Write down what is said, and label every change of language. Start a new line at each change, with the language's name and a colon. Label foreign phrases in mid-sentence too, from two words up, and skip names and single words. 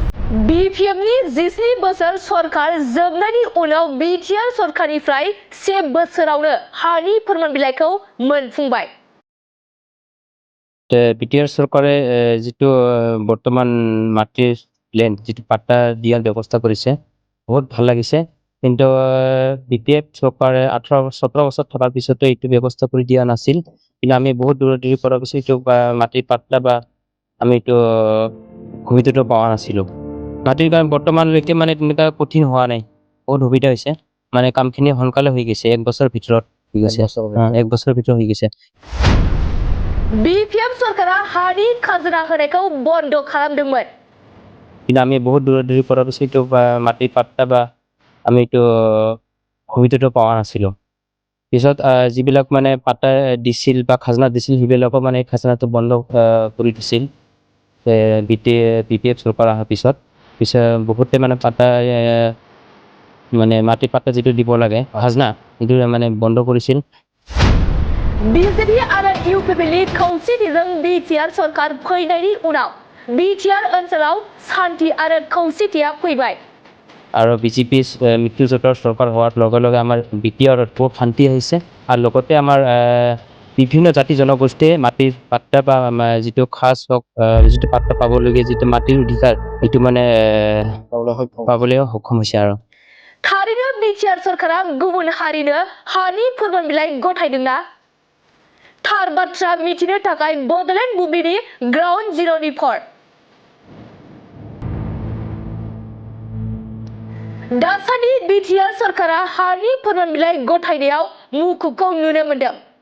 Bodo: BPMनि 14 बोसोर सरकार जोबनायनि उनाव बिटिआर सरकारनिफ्राय 1 बोसोरावनो हानि फोरमान बिलाइखौ मोनफुंबाय।
Assamese: বিটিআর সরকারে যেটো বর্তমান মাটির লেন্ড যেটো পাট্টা দিয়ার ব্যবস্থা করেছে বহুত ভাল লাগিছে। কিন্তু বিপিএফ সরকারে 18-17 বছর থাকার পিছতো এইটো ব্যবস্থা করে দিয়া নাছিল। কিন্তু আমি বহুত দূরদূরি করার পিছত এইটো মাটির পাট্টা বা আমি এইটো সুবিধাটো পাওয়া নাছিল। মাটির কাম বর্তমানলৈকে মানে তেনেকা কঠিন হোৱা নাই, বহুত সুবিধা হৈছে। মানে কামখিনি সোনকালে হৈ গৈছে, 1 বছৰ ভিতৰত হৈ গৈছে। 1 বছৰৰ ভিতৰত হৈ গৈছে।
Bodo: BPM सरकारा हानि खाजोना होनायखौ बन्द खालामदोंमोन।
Assamese: কিন্তু আমি বহুত দূৰদূৰি করার পিছত এইটো মাটির পাট্টা বা আমি এইটো সুবিধাটো পাওয়া নাছিল। পিছত যিবিলাক মানে পাট্টা দিছিল বা খাজনা দিছিল সেইবিলাকো মানে খাজনাটো বন্ধ কৰি দিছিল। বিপিএফ চৰকাৰ অহাৰ পিছত বহুতে মানে পাট্টা মানে মাটিৰ পাট্টা যেটো দিব লাগে খাজনা সেইটো মানে বন্ধ কৰিছিল।
Bodo: BJP आरो UPPनि खौसेथिजों बिटिआर सरकार फैनायनि उनाव बिटिआर ओनसोलाव शान्ति आरो खौसेथिया फैबाय।
Assamese: আৰু বিজেপি মিত্ৰজোঁটৰ চৰকাৰ হোৱাৰ লগে লগে আমাৰ বিটিআৰত বহুত শান্তি আহিছে আৰু লগতে আমাৰ বিভিন্ন জাতি জনগোষ্ঠীয়ে মাটিৰ পাট্টা বা যিটো খাজ হওক যিটো পাট্টা পাবলগীয়া যিটো মাটিৰ অধিকাৰ এইটো মানে পাবলৈ সক্ষম হৈছে। আৰু
Bodo: थारैनो बिटिआर सरकारा गुबुन हारिनो हानि फोरमान बिलाइ गथायदोंना? थार बाथ्रा मिथिनो थाखाय बडलेण्ड बुब्लिनि
English: ground zero report.
Bodo: दासान्दि बिटिआर सरकारा हानि फोरमान बिलाइ गथायनायाव मुखुबखौ नुनो मोनदों।